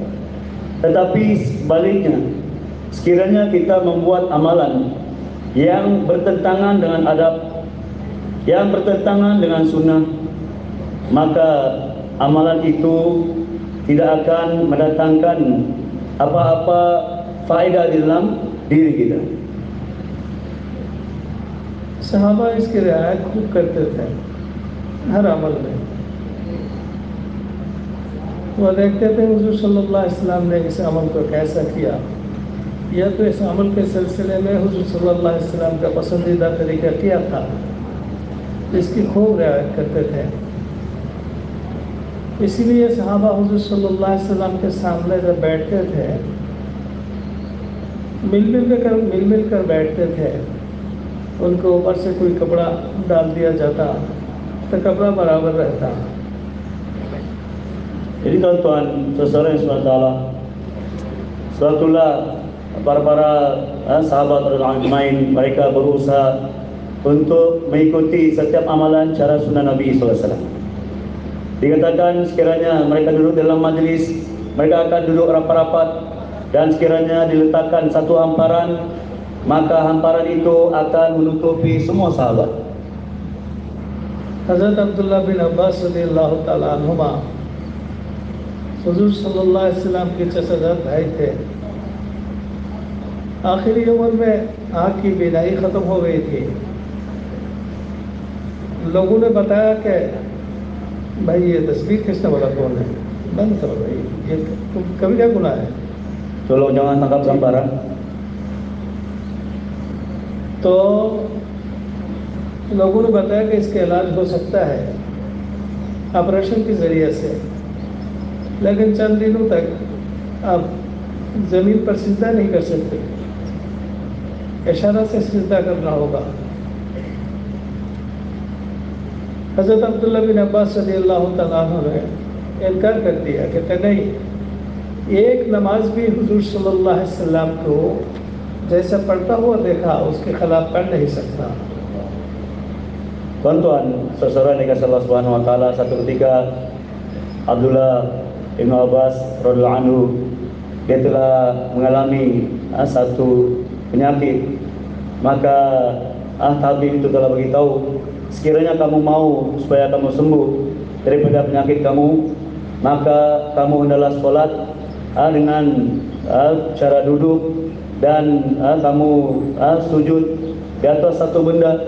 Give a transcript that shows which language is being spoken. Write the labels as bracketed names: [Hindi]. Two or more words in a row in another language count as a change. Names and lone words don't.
[Malay] Tetapi sebaliknya, sekiranya kita membuat amalan yang bertentangan dengan adab, yang bertentangan dengan sunnah, maka amalan itu tidak akan mendatangkan apa-apa faedah di dalam diri kita. [Hindi] सहाबा इसकी रियायत खूब करते थे हर अमल में। वो देखते थे हुज़ूर [Arabic] صلى الله عليه وسلم [Hindi] ने इस अमल को कैसा किया, या तो इस अमल के सिलसिले में हुज़ूर [Arabic] صلى الله عليه وسلم [Hindi] का पसंदीदा तरीका क्या था, इसकी खूब रियायत करते थे। इसीलिए सहाबा हुज़ूर [Arabic] صلى الله عليه وسلم [Hindi] के सामने जब बैठते थे मिल मिल कर बैठते थे। उनको ऊपर से कोई कपड़ा डाल दिया जाता तो कपड़ा बराबर रहता। [Malay] Jadi tuan-tuan, saudara yang SWT, sebetulnya para sahabat [Arabic] رضي الله عنهم [Malay] mereka berusaha untuk mengikuti setiap amalan cara sunnah Nabi SAW. Dikatakan sekiranya mereka duduk dalam majlis, mereka akan duduk rapat-rapat, dan sekiranya diletakkan satu hamparan, maka hamparan itu akan menutupi semua sahabat. [Hindi] हज़रत अब्दुल्लाह बिन अब्बास [Arabic] رضي الله تعالى عنهما [Hindi] हुज़ूर [Arabic] صلى الله عليه وسلم [Hindi] के चचाजाद भाई थे। आखिरी उम्र में आँख की बीनाई ख़त्म हो गई थी। लोगों ने बताया कि भाई ये तस्बीह खींचने वाला कौन है, बंद करो भाई, ये कभी क्या गुनाह है। [Malay] Tolong jangan tangkap gambaran. [Hindi] तो लोगों ने बताया कि इसका इलाज हो सकता है ऑपरेशन के ज़रिए से, लेकिन चंद दिनों तक आप ज़मीन पर सिजदा नहीं कर सकते, इशारा से सिजदा करना होगा। हज़रत अब्दुल्लाह बिन अब्बास [Arabic] رضي الله تعالى عنه [Hindi] ने इनकार कर दिया कि नहीं, एक नमाज भी हुज़ूर [Arabic] صلى الله عليه وسلم [Hindi] को जैसा पढ़ता हुआ देखा उसके खिलाफ पढ़ नहीं सकता। [Malay] Tuan-tuan, saudara yang dikasihi Allah [Arabic] سبحانه وتعالى, [Malay] satu ketika Abdullah bin Abbas [Arabic] رضي الله عنه [Malay] dia telah mengalami satu penyakit. Maka tabib itu telah beritahu, sekiranya kamu mau supaya kamu sembuh daripada penyakit kamu, maka kamu hendaklah solat dengan cara duduk, dan kamu sujud di atas satu benda.